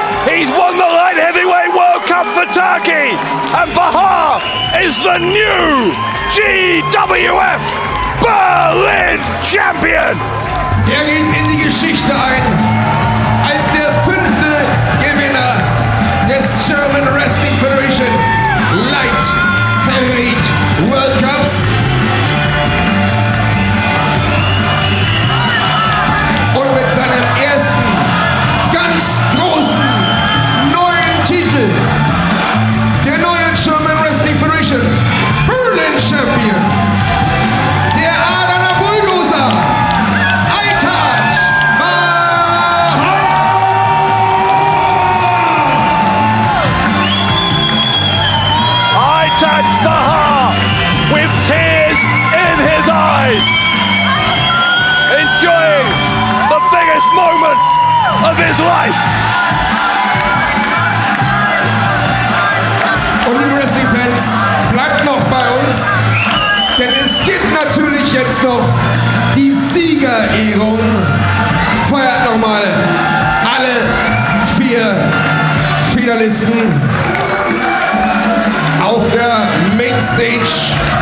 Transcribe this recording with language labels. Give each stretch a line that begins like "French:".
English: He's won the light heavyweight World Cup for Turkey, and Bahar is the new GWF Berlin Champion.
German: Er geht in die Geschichte ein als der 5. Gewinner des German Wrestling Federation Light Heavyweight World Cups. Und mit seinem ersten ganz großen neuen Titel, der neuen German Wrestling Federation Berlin Champion, der Adana Bulldozer, Aytac, Bahar!
English: Aytac Bahar with tears in his eyes, enjoying the biggest moment of his life.
German: Und liebe Wrestling-Fans, bleibt noch bei uns, denn es gibt natürlich jetzt noch die Siegerehrung. Feiert nochmal alle 4 Finalisten auf der Mainstage.